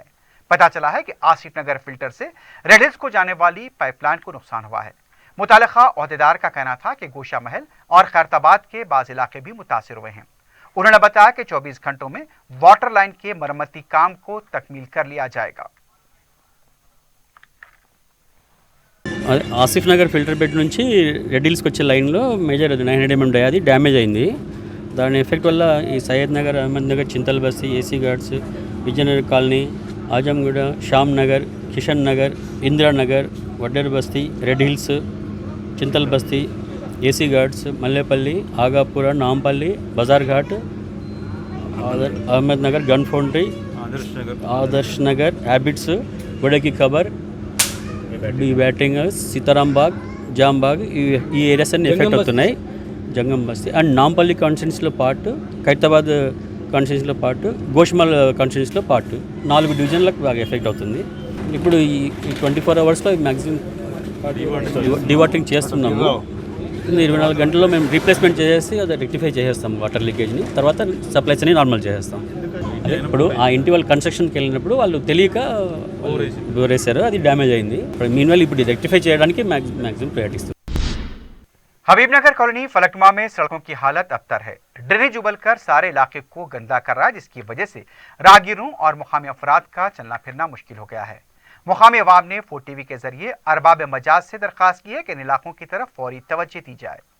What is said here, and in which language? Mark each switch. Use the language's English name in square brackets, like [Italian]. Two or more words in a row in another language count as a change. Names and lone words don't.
[Urdu] پتہ چلا ہے کہ آصف نگر فلٹر سے ریڈ ہلز کو جانے والی پائپ لائن کو نقصان ہوا ہے. متعلقہ عہدیدار کا کہنا تھا کہ گوشہ محل اور خیرت آباد کے بعض علاقے بھی متاثر ہوئے ہیں. انہوں نے بتایا کہ 24 گھنٹوں میں واٹر لائن کے مرمتی کام کو تکمیل کر لیا جائے گا. [Telugu] ఆసిఫ్ నగర్ ఫిల్టర్ బెడ్ నుంచి రెడ్ హిల్స్కి వచ్చే లైన్లో మేజర్ 900 mm డై అది డ్యామేజ్ అయింది. దాని ఎఫెక్ట్ వల్ల ఈ సయ్యద్ నగర్, అహ్మద్ నగర్, చింతల్ బస్తీ, ఏసీ ఘాట్స్, विजयनगर कॉलोनी, आजमगढ़, श्याम नगर, किशन नगर, इंदिरा नगर, वड्डेर बस्ती, रेड हिल्स, चिंतल बस्ती, एसी गार्ड्स, मल्लेपल्ली, आगापुरा, नामपल्ली, बाजार घाट, अहमद नगर, गन फाउंड्री, आदर्श नगर, हैबिट्स, बड़े की खबर, बैटिंग, सीताराम बाग, जाम बाग, ఈ ఏరియాస్ అన్ని ఎఫెక్ట్ అవుతున్నాయి. జంగం బస్తీ అండ్ నాంపల్లి కాన్స్టిట్యున్సీలో పార్ట్, ఖైరతాబాద్ కాన్స్టిట్యున్సీలో పార్ట్, గోష్మల్ కాన్స్టిట్యున్సీలో పార్ట్, 4 డివిజన్లకు బాగా ఎఫెక్ట్ అవుతుంది. ఇప్పుడు ఈ 24 అవర్స్లో [English] maximum dewatering [Telugu] చేస్తున్నాము. 24 గంటల్లో మేము రీప్లేస్మెంట్ చేసేసి అది రెక్టిఫై చేసేస్తాం వాటర్ లీకేజ్ని. తర్వాత సప్లైస్ అని నార్మల్ చేసేస్తాం. అదే ఇప్పుడు ఆ ఇంటి వాళ్ళు కన్స్ట్రక్షన్కి వెళ్ళినప్పుడు వాళ్ళు తెలియక బోరేశారు, అది డ్యామేజ్ అయింది. మీన్వైల్ ఇప్పుడు రెక్టిఫై చేయడానికి [English] maximum priority [Telugu] ఇస్తాం. [Urdu] حبیب نگر کالونی فلک نما میں سڑکوں کی حالت ابتر ہے. ڈرینیج ابل کر سارے علاقے کو گندا کر رہا ہے، جس کی وجہ سے راہگیروں اور مقامی افراد کا چلنا پھرنا مشکل ہو گیا ہے. مقامی عوام نے 4TV کے ذریعے ارباب مجاز سے درخواست کی ہے کہ ان علاقوں کی طرف فوری توجہ دی جائے.